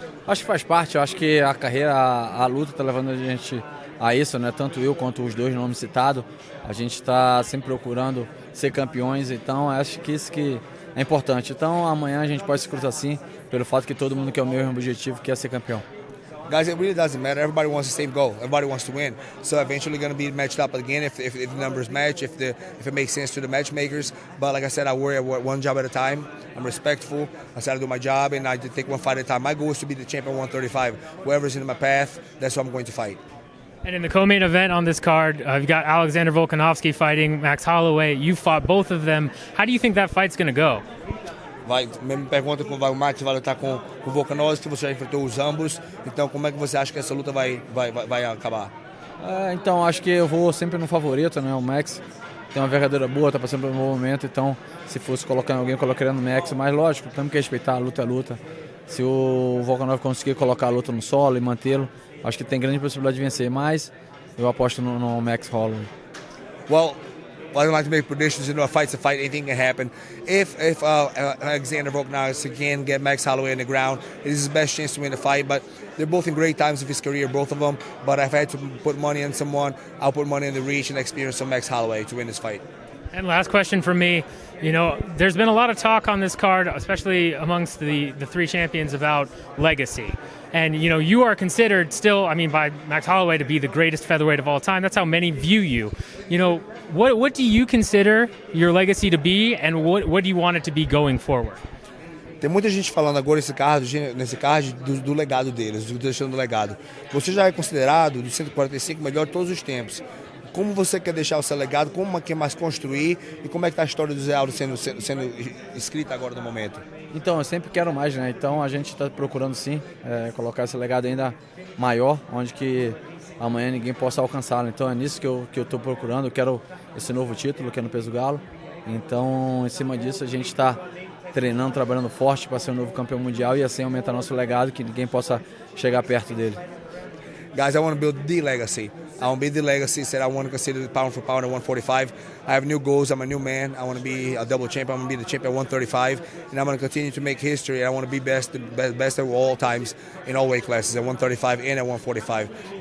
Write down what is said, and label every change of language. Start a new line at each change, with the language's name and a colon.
Portuguese: Acho que faz parte, eu acho que a carreira, a luta está levando a gente a isso, né? Tanto eu quanto os dois nomes citados, a gente está sempre procurando ser campeões, então acho que isso que é importante. Então amanhã a gente pode se cruzar assim, pelo fato que todo mundo quer o mesmo objetivo, que é ser campeão.
English: Guys, it really doesn't matter. Everybody wants the same goal. Everybody wants to win. So eventually going to be matched up again if the numbers match, if it makes sense to the matchmakers. But like I said, I worry one job at a time. I'm respectful. I said I do my job and I take one fight at a time. My goal is to be the champion 135. Whoever's in my path, that's who I'm going to fight. And in the co-main event on this card, you've got Alexander Volkanovski fighting Max Holloway. You fought both of them. How do you think that fight's going to go?
Portuguese: Me pergunta como o Max vai lutar com o Volkanovski, que você já enfrentou os ambos. Então, como é que você acha que essa luta vai acabar? Então, acho que eu vou sempre no favorito, né? O Max tem uma verdadeira boa, está passando por um bom momento. Então, se fosse colocar alguém, eu colocaria no Max. Mas, lógico, temos que respeitar, a luta é luta. Se o Volkov conseguir colocar a luta no solo e mantê-lo, acho que tem grande possibilidade de vencer. Mas eu aposto no Max Holloway.
English: Well, I don't like to make predictions. A fight's a fight. Anything can happen. If Alexander Volkanovski can get Max Holloway on the ground, it is his best chance to win the fight. But they're both in great times of his career, both of them. But if I had to put money on someone, I'll put money on the reach and experience of Max Holloway to win this fight. And last question from me. There's been a lot of talk on this card, especially amongst the 3 champions, about legacy. And, you are considered still, by Max Holloway to be the greatest featherweight of all time. That's how many view you. What do you consider your legacy to be, and what do you want it to be going forward?
Portuguese: Tem muita gente falando agora nesse card do legado deles, deixando o legado. Você já é considerado, do 145, melhor de todos os tempos. Como você quer deixar o seu legado? Como quer mais construir? E como é que está a história do Zé Aldo sendo escrita agora no momento? Então, eu sempre quero mais, né? Então a gente está procurando sim colocar esse legado ainda maior, onde que amanhã ninguém possa alcançá-lo. Então é nisso que eu estou procurando. Eu quero esse novo título, que é no peso galo. Então, em cima disso, a gente está treinando, trabalhando forte para ser o novo campeão mundial e assim aumentar nosso legado, que ninguém possa chegar perto dele.
English: Guys, I want to build the legacy. I want to be the legacy. Said I want to consider pound for pound at 145. I have new goals. I'm a new man. I want to be a double champion. I'm going to be the champion at 135. And I'm going to continue to make history. I want to be best at all times in all weight classes, at 135 and at 145.